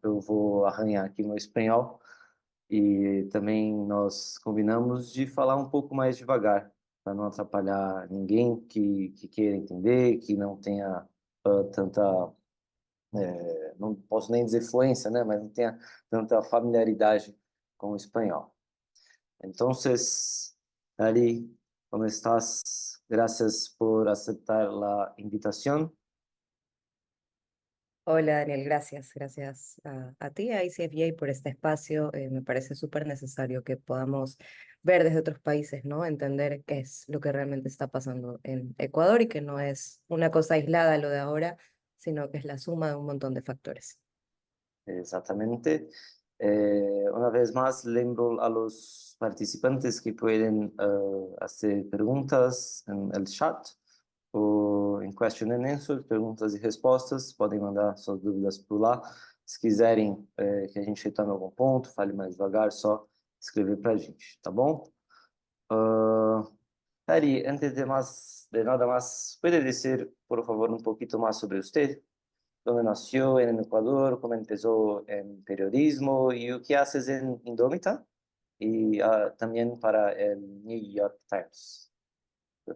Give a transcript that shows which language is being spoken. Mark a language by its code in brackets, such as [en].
[pt] Eu vou arranhar aqui no espanhol e também nós combinamos de falar um pouco mais devagar, para não atrapalhar ninguém que queira entender, que não tenha tanta não posso nem dizer fluência, né, mas não tenha tanta familiaridade com o espanhol. [es] Entonces, Ali, ¿cómo estás? Gracias por aceptar la invitación. Hola Daniel, gracias a ti, a ICFJ, por este espacio. Me parece súper necesario que podamos ver desde otros países, ¿no? Entender qué es lo que realmente está pasando en Ecuador y que no es una cosa aislada lo de ahora, sino que es la suma de un montón de factores. Exactamente. Una vez más, [pt] lembro [es] a los participantes que pueden hacer preguntas en el chat [pt] ou em [en] Question and Answer, [pt] perguntas e respostas. Podem mandar suas dúvidas por lá. Se quiserem que a gente retome algum ponto, fale mais devagar, só escrever para a gente, tá bom? [es] Ari, antes de nada más, ¿puede decir, por favor, un poquito más sobre usted? ¿Dónde nació en el Ecuador? ¿Cómo empezó en periodismo? ¿Y qué haces en Indómita? Y también para el New York Times, por